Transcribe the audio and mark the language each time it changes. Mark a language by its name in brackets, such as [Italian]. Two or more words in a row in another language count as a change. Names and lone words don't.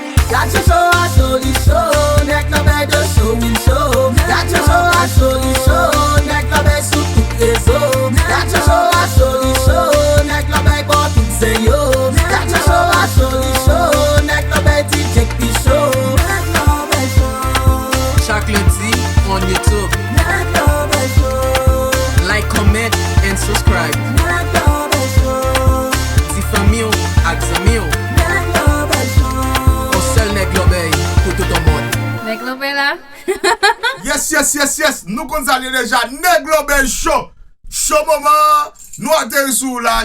[English] Got your show, I show you show, [Haitian Creole] nèg nan men de show, [English] we show. Got your show, I show you show, [Haitian Creole] nèg nan men sou tout rezo. [English] Got your show, I show you show, [Haitian Creole] nèg nan men pou tout se yo. [English] Got your show, I show you show, [Haitian Creole] nèg nan men D J P show. Nèg nan men show. Chak lendi, on YouTube. Nèg nan men show. [English] Like, comment, and subscribe. [Haitian Creole] Nèg nan men show. Ti fanmi ou, ak zanmi ou. Nèg nan men show. On sèl nèg Lobey pou tout moun. Nèg Lobey la. [English] Yes, yes, yes, yes. [Haitian Creole] Nou kon sa li deja. Nèg Lobey Show. Show moman. Nou ateri sou la.